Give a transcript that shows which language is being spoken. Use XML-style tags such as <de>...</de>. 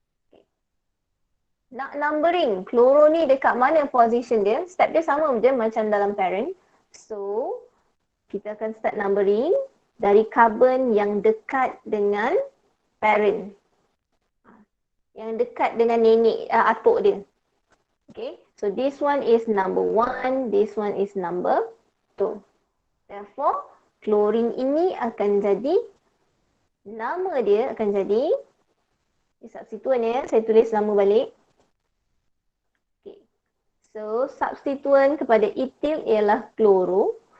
<ms>Okay. Nak numbering, chloro ni dekat mana position dia? Step dia sama je macam dalam parent. So, kita akan</ms> <en>start numbering</en> <ms>dari karbon yang dekat dengan parent. Yang dekat dengan nenek, atuk dia.</ms> <en>Okay, so this one is number 1, this one is number 2.</en> <ms>Therefore, chlorine ini akan jadi, nama dia akan jadi, substituent ya, saya tulis nama balik. Okay, so substituent kepada ethyl ialah chloro.</ms>